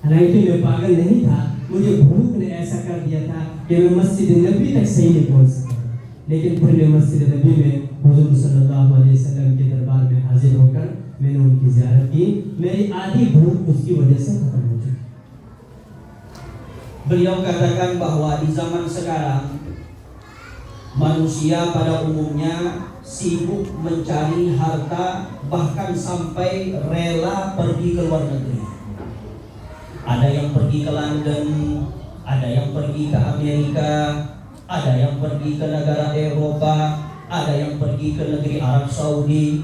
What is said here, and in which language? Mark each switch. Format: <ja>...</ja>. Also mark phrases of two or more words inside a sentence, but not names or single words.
<ur>حالانکہ میں پاگل نہیں تھا، مجھے بھوک نے ایسا کر دیا تھا کہ میں مسجد نبی تک صحیح نہیں پہنچ سکا. لیکن پھر میں مسجد نبی میں حضور</ur> <ar>صلى الله عليه وسلم</ar> <ur>کے دربار میں حاضر ہو کر میں نے ان کی زیارت کی. میری آدھی بھوک اس کی وجہ سے ختم ہو چکی.</ur> <id>Beliau katakan bahwa di zaman sekarang manusia pada umumnya sibuk mencari harta, bahkan sampai rela pergi ke luar negeri. Ada yang pergi ke London, ada yang pergi ke Amerika, ada yang pergi ke negara Eropa, ada yang pergi ke negeri Arab Saudi.</id>